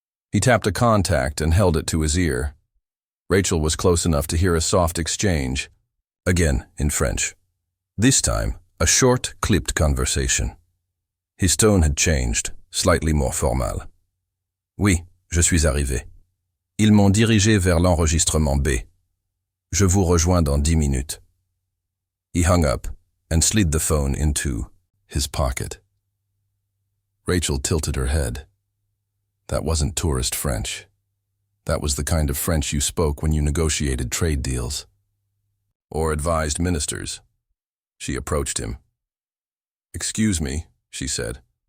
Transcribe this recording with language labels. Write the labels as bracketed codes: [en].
[en] He tapped a contact and held it to his ear. Rachel was close enough to hear a soft exchange, again in French. This time, a short, clipped conversation. His tone had changed, slightly more formal. [fr] Oui, je suis arrivé. Ils m'ont dirigé vers l'enregistrement B. Je vous rejoins dans 10 minutes. [en] He hung up and slid the phone into his pocket. Rachel tilted her head. That wasn't tourist French. That was the kind of French you spoke when you negotiated trade deals. Or advised ministers. She approached him. Excuse me, she said.